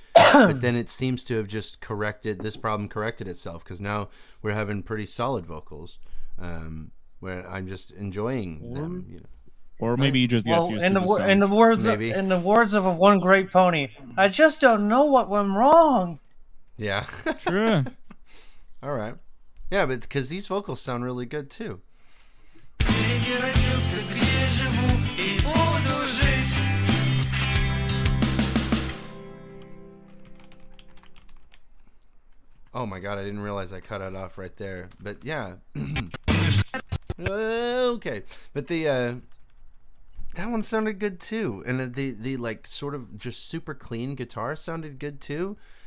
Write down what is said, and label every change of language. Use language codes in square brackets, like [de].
[en] But then it seems to have just corrected itself, because now we're having pretty solid vocals, where I'm just enjoying them. You know. Or maybe you just get used to the song. In the words of one great pony, I just don't know what went wrong. Yeah. True. All right. Yeah, but because these vocals sound really good too. [ru] Переродился, где живу и буду жить. [en] Oh my god, I didn't realize I cut it off right there. But yeah. Okay. But that one sounded good too. And the like sort of just super clean guitar sounded good too.